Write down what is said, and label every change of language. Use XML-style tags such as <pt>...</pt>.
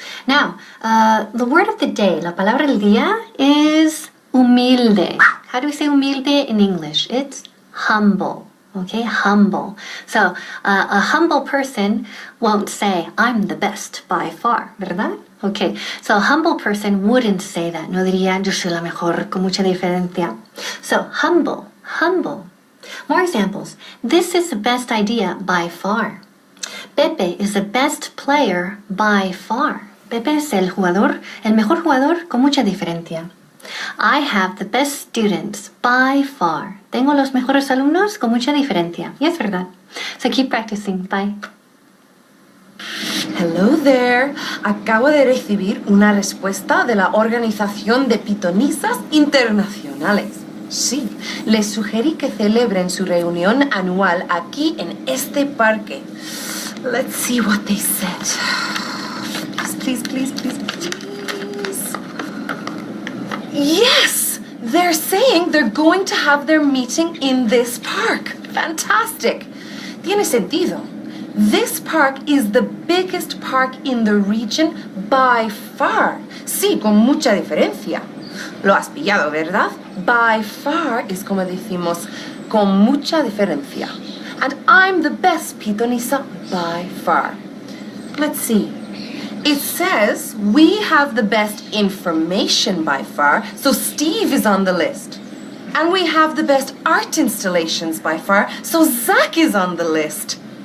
<en>Now, the word of the day,</en> <es>la palabra del día,</es> <en>is humilde. How do we say humilde in English? It's humble. Okay, humble. So, a humble person won't say, I'm the best by far, ¿verdad? Okay, so a humble person wouldn't say that.</en> <es>No diría, yo soy la mejor, con mucha diferencia.</es> <en>So, humble, humble. More examples. This is the best idea by far. Pepe is the best player by far.</en> <es>Pepe es el mejor jugador con mucha diferencia.</es> <en>I have the best students by far.</en> <es>Tengo los mejores alumnos con mucha diferencia. Y es verdad.</es> <en>So keep practicing. Bye. Hello there.</en> <es>Acabo de recibir una respuesta de la Organización de Pitonisas Internacionales. Sí, les sugerí que celebren su reunión anual aquí en este parque.</es> <en>Let's see what they said. Please, please, please, please, please. Yes! They're saying they're going to have their meeting in this park. Fantastic!</en> <es>Tiene sentido.</es> <en>This park is the biggest park in the region by far.</en> <es>Sí, con mucha diferencia. Lo has pillado, ¿verdad? By far es como decimos con mucha diferencia.</es> <en>And I'm the best pitonisa by far. Let's see. It says we have the best information by far, so Steve is on the list. And we have the best art installations by far, so Zach is on the list.</en>